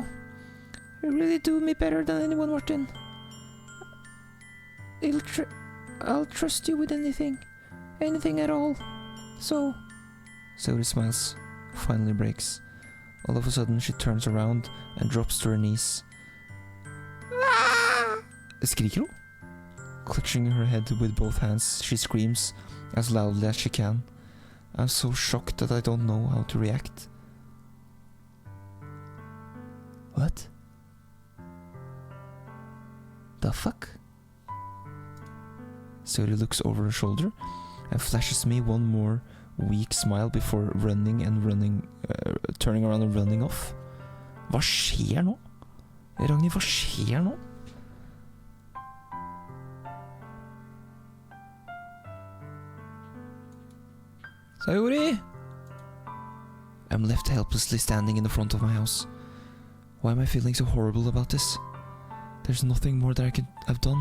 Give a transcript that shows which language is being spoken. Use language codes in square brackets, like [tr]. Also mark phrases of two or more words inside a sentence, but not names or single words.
[en] You really do me better than anyone, Martin. I'll trust you with anything at all. So... Sayuri smiles, finally breaks. All of a sudden she turns around and drops to her knees. [no] Skriker hun? [en] Clutching her head with both hands, she screams as loudly as she can. I'm so shocked that I don't know how to react. What? The fuck? Sayuri looks over her shoulder and flashes me one more weak smile before turning around and running off. [no] Hva skjer nå? Ragnhild, hva skjer nå? [en] Sayuri! I'm left helplessly standing in the front of my house. Why am I feeling so horrible about this? There's nothing more that I could have done.